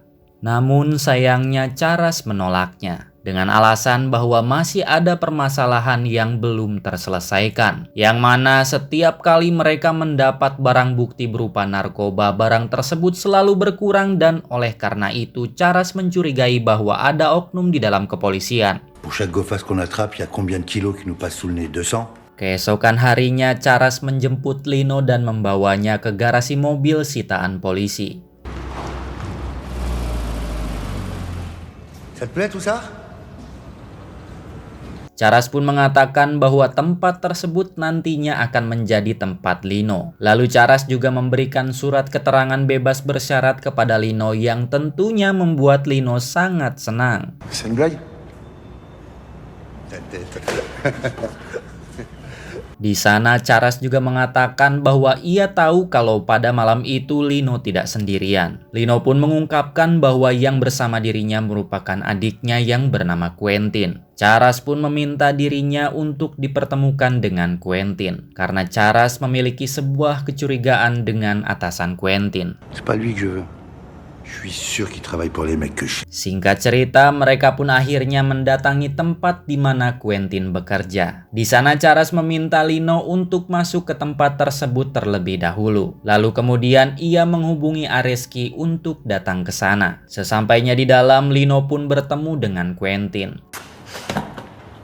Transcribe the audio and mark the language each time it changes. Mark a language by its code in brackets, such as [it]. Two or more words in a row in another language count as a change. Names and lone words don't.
[id] Namun sayangnya Charas menolaknya dengan alasan bahwa masih ada permasalahan yang belum terselesaikan, yang mana setiap kali mereka mendapat barang bukti berupa narkoba, barang tersebut selalu berkurang dan oleh karena itu Charas mencurigai bahwa ada oknum di dalam kepolisian. [fr] Pour chaque go fast qu'on attrape, il y a combien de kilos qui nous passent sous le nez? 200? [id] Keesokan harinya Charas menjemput Lino dan membawanya ke garasi mobil sitaan polisi. [fr] Ça te plaît tout ça? [id] Charas pun mengatakan bahwa tempat tersebut nantinya akan menjadi tempat Lino. Lalu Charas juga memberikan surat keterangan bebas bersyarat kepada Lino yang tentunya membuat Lino sangat senang. [fr] C'est une blague? [id] Di sana Charas juga mengatakan bahwa ia tahu kalau pada malam itu Lino tidak sendirian. Lino pun mengungkapkan bahwa yang bersama dirinya merupakan adiknya yang bernama Quentin. Charas pun meminta dirinya untuk dipertemukan dengan Quentin karena Charas memiliki sebuah kecurigaan dengan atasan Quentin. [fr] C'est pas lui que je veux. Je suis sûr qu'il travaille pour les mecs que je... [id] Singkat cerita, mereka pun akhirnya mendatangi tempat di mana Quentin bekerja. Di sana Charas meminta Lino untuk masuk ke tempat tersebut terlebih dahulu. Lalu kemudian ia menghubungi Areski untuk datang ke sana. Sesampainya di dalam, Lino pun bertemu dengan Quentin.